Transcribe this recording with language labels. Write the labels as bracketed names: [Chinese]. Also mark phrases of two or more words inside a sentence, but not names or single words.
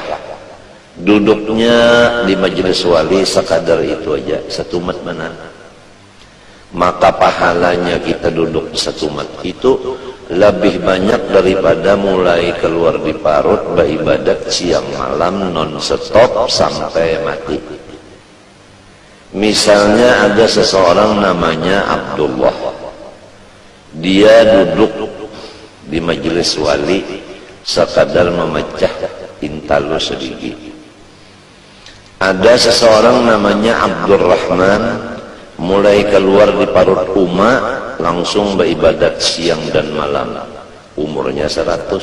[Indonesian] Duduknya di majelis wali sekadar itu aja, satu mat benar. Maka pahalanya kita duduk satu mat itu lebih banyak daripada mulai keluar di parut beribadat siang malam non stop sampai mati. Misalnya ada seseorang namanya Abdullah, dia duduk di majelis wali sekadar memecah intalu sedikit. Ada seseorang namanya Abdurrahman, mulai keluar di parut langsung beribadat siang dan malam, umurnya 100.